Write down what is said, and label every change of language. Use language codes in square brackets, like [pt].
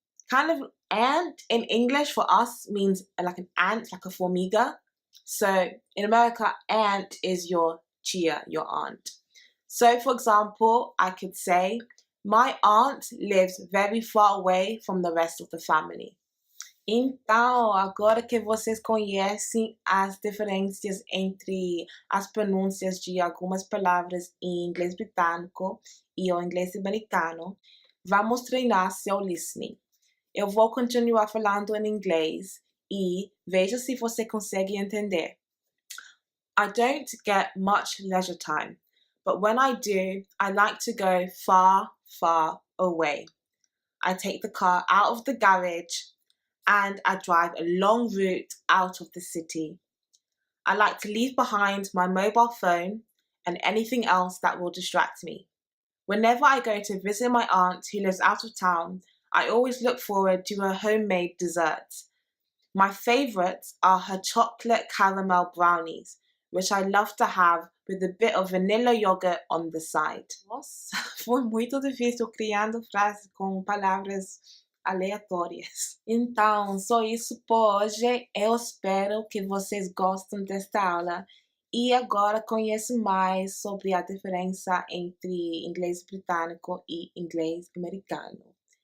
[en] Kind of ant in English for us means like an ant, like a formiga. So in America, aunt is your tia, your aunt. So for example, I could say, my aunt lives very far away from the rest of the family. [pt] Então, agora que vocês conhecem as diferenças entre as pronúncias de algumas palavras em inglês britânico e o inglês americano, vamos treinar seu listening. Eu vou continuar falando em inglês e veja se você consegue entender. [en] I don't get much leisure time, but when I do, I like to go far, far away. I take the car out of the garage and I drive a long route out of the city. I like to leave behind my mobile phone and anything else that will distract me. Whenever I go to visit my aunt who lives out of town, I always look forward to her homemade desserts. My favourites are her chocolate caramel brownies, which I love to have with a bit of vanilla yogurt on the side. [pt] Nossa, foi muito difícil criando frases com palavras aleatórias. Então, só isso por hoje. Eu espero que vocês gostem desta aula e agora conheçam mais sobre a diferença entre inglês britânico e inglês americano.